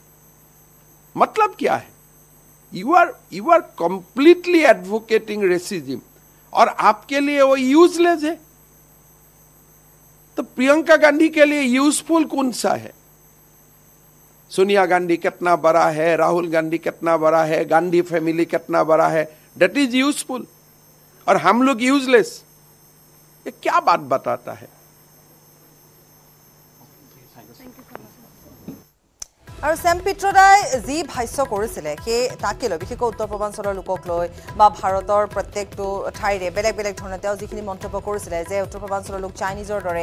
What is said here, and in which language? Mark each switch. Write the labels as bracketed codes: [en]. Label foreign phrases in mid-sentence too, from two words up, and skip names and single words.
[en] You are completely advocating racism [hi] और आपके लिए वो यूजलेस है तो प्रियंका गांधी के लिए यूजफुल कौन सा है सोनिया गांधी कितना बड़ा है राहुल गांधी कितना बड़ा है गांधी फैमिली कितना बड़ा है [en] that is useful [hi] और हम लोग यूजलेस। ये क्या बात बताता है? [as] আৰু ছেম পিট্ৰদাই যি ভাষ্য কৰিছিলে সেই তাকে লৈ বিশেষকৈ উত্তৰ পূৰ্বাঞ্চলৰ লোকক লৈ বা ভাৰতৰ প্ৰত্যেকটো ঠাইৰে বেলেগ বেলেগ ধৰণে তেওঁ যিখিনি মন্তব্য কৰিছিলে যে উত্তৰ পূৰ্বাঞ্চলৰ লোক চাইনিজৰ দৰে